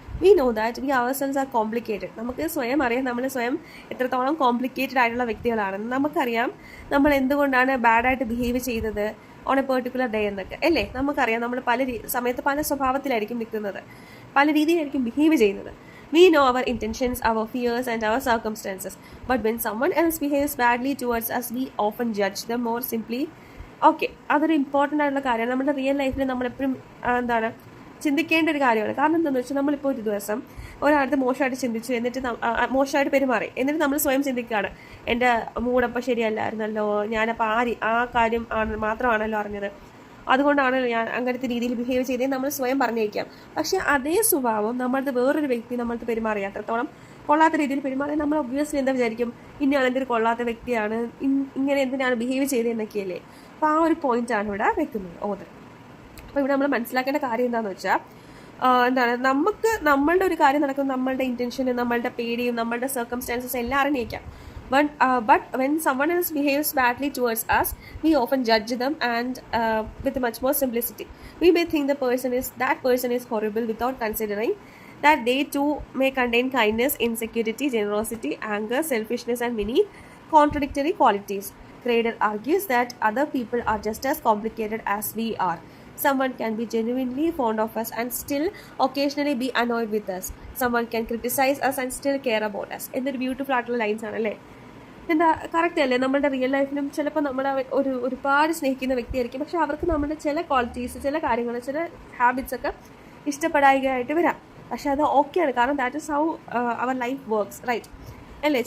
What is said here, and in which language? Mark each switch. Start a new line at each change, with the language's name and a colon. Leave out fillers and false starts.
English: We know that we ourselves are complicated.
Malayalam: നമുക്ക് സ്വയം അറിയാം നമ്മൾ സ്വയം എത്രത്തോളം കോംപ്ലിക്കേറ്റഡ് ആയിട്ടുള്ള വ്യക്തികളാണെന്ന്. നമുക്കറിയാം നമ്മൾ എന്തുകൊണ്ടാണ് ബാഡായിട്ട് ബിഹേവ് ചെയ്തത്
English: on a particular day
Malayalam: എന്നൊക്കെ അല്ലേ. നമുക്കറിയാം നമ്മൾ സമയത്ത് പല സ്വഭാവത്തിലായിരിക്കും നിൽക്കുന്നത്, പല രീതിയിലായിരിക്കും ബിഹേവ് ചെയ്യുന്നത്.
English: We know our intentions, our fears and our circumstances. But when someone else behaves badly towards us, we often judge them more simply.
Malayalam: Okay, അതൊരു ഇമ്പോർട്ടൻ്റ് ആയിട്ടുള്ള കാര്യമാണ്. നമ്മുടെ റിയൽ ലൈഫിൽ നമ്മളെപ്പോഴും ചിന്തിക്കേണ്ട ഒരു കാര്യമാണ്. കാരണം എന്താണെന്ന് വെച്ചാൽ നമ്മളിപ്പോൾ ഒരു ദിവസം ഒരാളുടെ മോശമായിട്ട് ചിന്തിച്ചു, എന്നിട്ട് മോശമായിട്ട് പെരുമാറി, എന്നിട്ട് നമ്മൾ സ്വയം ചിന്തിക്കുകയാണ്, എൻ്റെ മൂടപ്പം ശരിയല്ലായിരുന്നല്ലോ, ഞാനപ്പോൾ ആ കാര്യം മാത്രമാണല്ലോ അറിഞ്ഞത്, അതുകൊണ്ടാണല്ലോ ഞാൻ അങ്ങനത്തെ രീതിയിൽ ബിഹേവ് ചെയ്തേ നമ്മൾ സ്വയം പറഞ്ഞേക്കാം. പക്ഷേ അതേ സ്വഭാവം നമ്മളത് വേറൊരു വ്യക്തി നമ്മളത് പെരുമാറി അത്രത്തോളം കൊള്ളാത്ത രീതിയിൽ പെരുമാറി നമ്മൾ ഒബ്വിയസ്ലി എന്താ വിചാരിക്കും, ഇന്നയാൾ എന്തൊരു കൊള്ളാത്ത വ്യക്തിയാണ്, ഇങ്ങനെ എന്തിനാണ് ബിഹേവ് ചെയ്തതെന്നൊക്കെയല്ലേ. അപ്പോൾ ആ ഒരു പോയിന്റാണ് ഇവിടെ വെക്കുന്നത് ഓതർ. അപ്പോൾ ഇവിടെ നമ്മൾ മനസ്സിലാക്കേണ്ട കാര്യം എന്താണെന്ന് വെച്ചാൽ നമുക്ക് നമ്മളുടെ ഒരു കാര്യം നടക്കുന്നത് നമ്മളുടെ ഇൻറ്റൻഷനും നമ്മളുടെ പേടിയും നമ്മളുടെ സർക്കംസ്റ്റാൻസസ് എല്ലാം അറിഞ്ഞേക്കാം.
English: But when someone else behaves badly towards us, we often judge them and with much more simplicity. We may think that person is horrible without considering that they too may contain kindness, insecurity, generosity, anger, selfishness and many contradictory qualities. Crader argues that other people are just as complicated as we are. Someone can be genuinely fond of us and still occasionally be annoyed with us. Someone can criticize us and still care about us.
Malayalam: എന്നൊരു beautiful ആയിട്ടുള്ള lines ആണല്ലേ. എന്താ correct അല്ലേ? നമ്മുടെ real ലൈഫിലും ചിലപ്പോൾ നമ്മളെ ഒരുപാട് സ്നേഹിക്കുന്ന വ്യക്തിയായിരിക്കും, പക്ഷെ അവർക്ക് നമ്മുടെ ചില ക്വാളിറ്റീസ്, ചില കാര്യങ്ങൾ, ചില ഹാബിറ്റ്സ് ഒക്കെ ഇഷ്ടപ്പെടായികയായിട്ട് വരാം. പക്ഷെ അത് ഓക്കെയാണ്, കാരണം
English: that is how our life works,
Malayalam: right അല്ലേ?